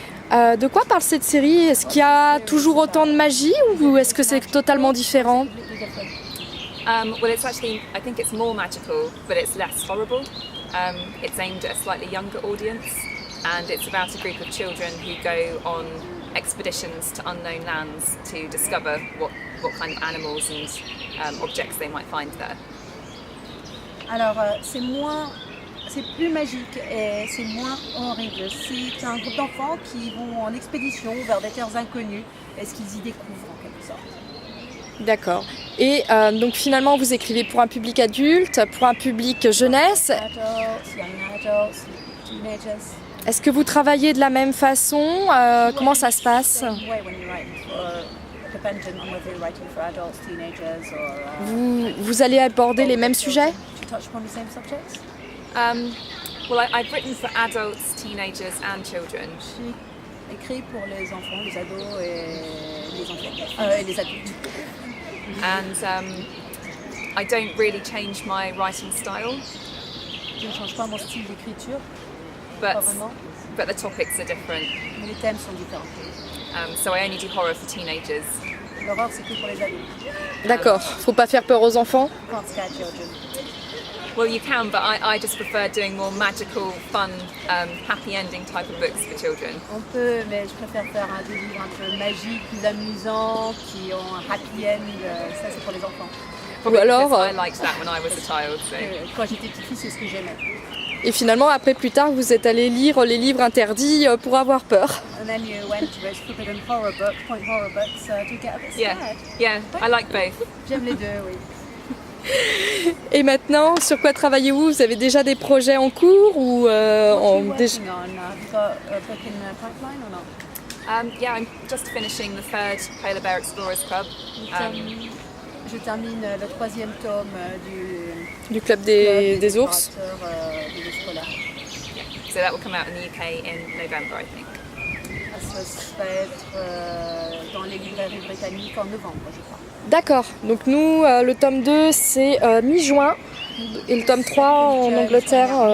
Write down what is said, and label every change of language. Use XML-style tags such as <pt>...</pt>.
<fr>De quoi parle cette série? Est-ce qu'il y a toujours autant de magie ou est-ce que c'est totalement différent?</fr> <en>Well, it's actually, I think it's more magical, but it's less horrible. It's aimed at a slightly younger audience, and it's about a group of children who go on expeditions to unknown lands to discover what kind of animals and objects they might find there.</en> <fr>Alors, c'est plus magique et c'est moins horrible. C'est un groupe d'enfants qui vont en expédition vers des terres inconnues et ce qu'ils y découvrent en quelque sorte. D'accord. Et donc finalement, vous écrivez pour un public adulte, pour un public jeunesse.</fr> <en>Adults, young adults, teenagers.</en> <fr>Est-ce que vous travaillez de la même façon? Comment ça se passe?</fr> <en>Same way when you write dependent on whether you're writing for adults, teenagers or</en> <fr>Vous allez aborder les mêmes sujets?</fr> <en>to touch upon the same subjects. Well, I've written for adults, teenagers and children.</en> <fr>J'ai écrit pour les enfants, les ados et les enfants et les adultes.</fr> <en>And I don't really change my writing style,</en> <fr>Je ne change pas mon style d'écriture,</fr> <en>but</en> <fr>pas vraiment,</fr> <en>the topics are different.</en> <fr>mais les thèmes sont différents.</fr> <en>So I only do horror for teenagers.</en> <fr>L'horreur, c'est que pour les adultes. D'accord. Faut pas faire peur aux enfants?</fr> <en>Can't scare children. Well, you can, but I just prefer doing more magical, fun, happy ending type of books for children.</en> <fr>On peut, mais je préfère faire des livres un peu magiques, plus amusants, qui ont un happy end. Ça, c'est pour les enfants.</fr> <en>Probably</en> <fr>alors,</fr> <en>because I liked that when I was a child. So.</en> <fr>Quand j'étais petite fille, c'est ce que j'aimais. Et finalement, après, plus tard, vous êt allé lire les livres interdits pour avoir peur.</fr> <en>And then you went to those forbidden horror books, point horror books, to get a bit Yeah, scared. yeah, I like both.</en> <fr>J'aime les deux, oui. Et maintenant, sur quoi travaillez-vous? Vous avez déjà des projets en cours ou</fr> <en>What are</en> <fr>en</fr> <en>you</en> <fr>déjà...</fr> <en>working on? Have you got a book in the pipeline or not? Yeah, I'm just finishing the third Polar Bear Explorers Club.</en> <fr>Je termine le 3e tome du Club Club des ours? explorateurs, des ours polaires.</fr> <en>So that will come out in the UK in November, I think.</en> <fr>Ça va être dans les librairies britanniques en novembre, je crois. D'accord. Donc nous, le tome 2, c'est mi-juin. Et le tome 3 en Angleterre.</fr>